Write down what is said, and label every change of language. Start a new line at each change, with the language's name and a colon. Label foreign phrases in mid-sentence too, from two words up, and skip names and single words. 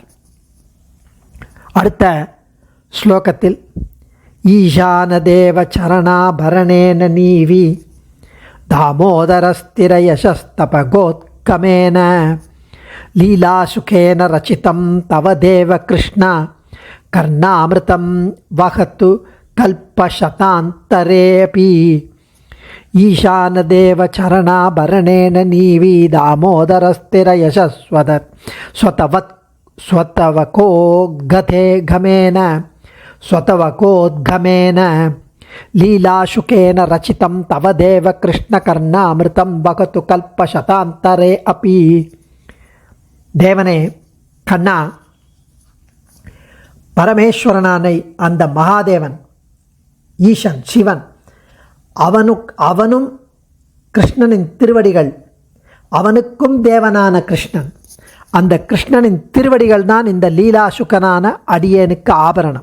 Tamil: அடுத்த ஸ்லோகத்தில்
Sanskrit: ईशान देव चरणाभरणेन नीवी दामोदरस्थिर यशस्स्तबकोद्गमेन लीलाशुकेन रचितं तव देव कृष्ण कर्णामृतं वहतु कल्पशतान्तरेऽपि. ईशान देव चरणाभरणेन नीवी दामोदरस्थिर स्वतवकोद्गमेन लीलाशुकेन रचितं तव देव कृष्णकर्णामृतं वगतु कल्पशतान्तरे अपि.
Tamil: தேவனே கண்ணா, பரமேஸ்வரனான அந்த மகாதேவன் ஈசன் சிவன், அவனும் கிருஷ்ணனின் திருவடிகள், அவனுக்கும் தேவனான கிருஷ்ணன், அந்த கிருஷ்ணனின் திருவடிகள் தான் இந்த லீலாசுகனான அடியேனுக்கு ஆபரணம்.